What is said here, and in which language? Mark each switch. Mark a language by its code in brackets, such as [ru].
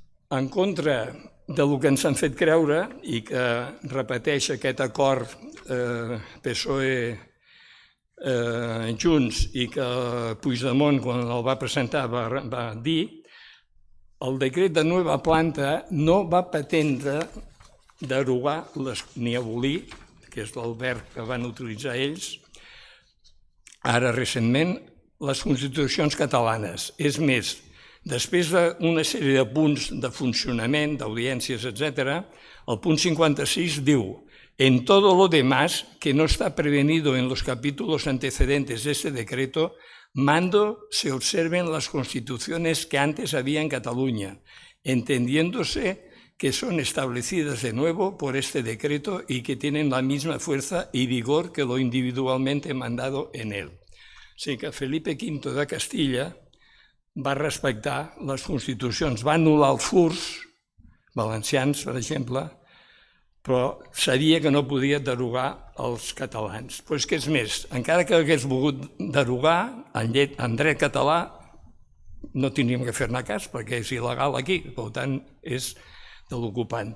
[ca] En contra del que ens han fet creure i que repeteix aquest acord PSOE-Junts i que Puigdemont, quan el va presentar, va dir, el decret de nova planta no va pretendre derogar ni abolir, que és el verb que van utilitzar ells, ara recentment, les constitucions catalanes. És més, després d'una sèrie de punts de funcionament, d'audiències, etc., el punt 56 diu: [es] en todo lo demás que no está prevenido en los capítulos antecedentes de este decreto, mando se observen las constituciones que antes había en Cataluña, entendiéndose que son establecidas de nuevo por este decreto y que tienen la misma fuerza y vigor que lo individualmente mandado en él. [ca] O sigui que Felipe V de Castilla va respectar les constitucions, va anul·lar els furs valencians, per exemple, però sabia que no podia derogar els catalans. Però és que és més, encara que hagués volgut derogar, en dret català no tindríem que fer-ne cas perquè és il·legal aquí, per tant és de l'ocupant.